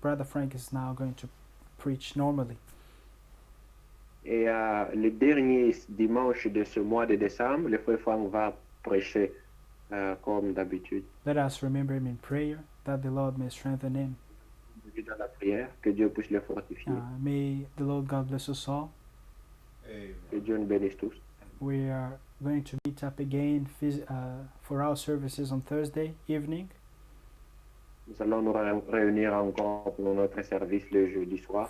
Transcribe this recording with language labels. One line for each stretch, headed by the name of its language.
English: Brother Frank is now going to preach normally.
French: Et le dernier dimanche de ce mois de décembre, le frère Franck va prêcher comme d'habitude.
English: Let us remember him in prayer that the Lord may strengthen him.
French: Dans la prière, que Dieu puisse le fortifier.
English: May the Lord God bless us all. Amen.
French: Que Dieu nous bénisse tous.
English: We are going to meet up again for our services on Thursday evening.
French: Nous allons nous réunir encore pour notre service le jeudi soir